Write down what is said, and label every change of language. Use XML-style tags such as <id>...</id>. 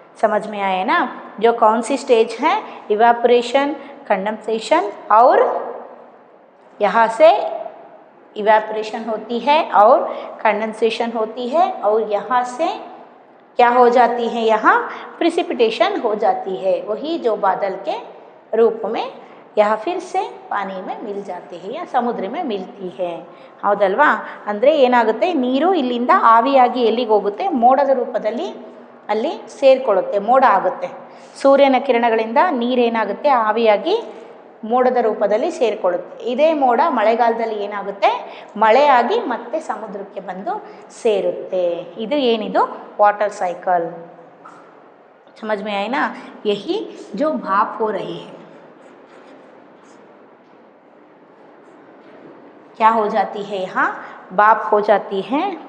<hi>समझ में आए ना? जो कौन सी स्टेज है, इवापोरेशन, कंडेंसेशन और यहाँ से इवेपोरेशन होती है और कंडेंसेशन होती है और यहाँ से क्या हो जाती है, यहाँ प्रिसिपिटेशन हो जाती है। वही जो बादल के रूप में यहाँ फिर से पानी में मिल जाती है या समुद्र में मिलती है।</hi> <kn>ಹೌದಲ್ವಾ? ಅಂದರೆ ಏನಾಗುತ್ತೆ, ನೀರು ಇಲ್ಲಿಂದ ಆವಿಯಾಗಿ ಎಲ್ಲಿಗೆ ಹೋಗುತ್ತೆ, ಮೋಡದ ರೂಪದಲ್ಲಿ ಅಲ್ಲಿ ಸೇರಿಕೊಳ್ಳುತ್ತೆ, ಮೋಡ ಆಗುತ್ತೆ. ಸೂರ್ಯನ ಕಿರಣಗಳಿಂದ ನೀರೇನಾಗುತ್ತೆ, ಆವಿಯಾಗಿ ಮೋಡದ ರೂಪದಲ್ಲಿ ಸೇರಿಕೊಳ್ಳುತ್ತೆ. ಇದೇ ಮೋಡ ಮಳೆಗಾಲದಲ್ಲಿ ಏನಾಗುತ್ತೆ, ಮಳೆಯಾಗಿ ಮತ್ತೆ ಸಮುದ್ರಕ್ಕೆ ಬಂದು ಸೇರುತ್ತೆ. ಇದು ಏನಿದು ವಾಟರ್ ಸೈಕಲ್.</kn> <hi>समझ में आए ना? यही जो भाप हो रही है क्या हो जाती है, यहाँ भाप हो जाती है।</hi>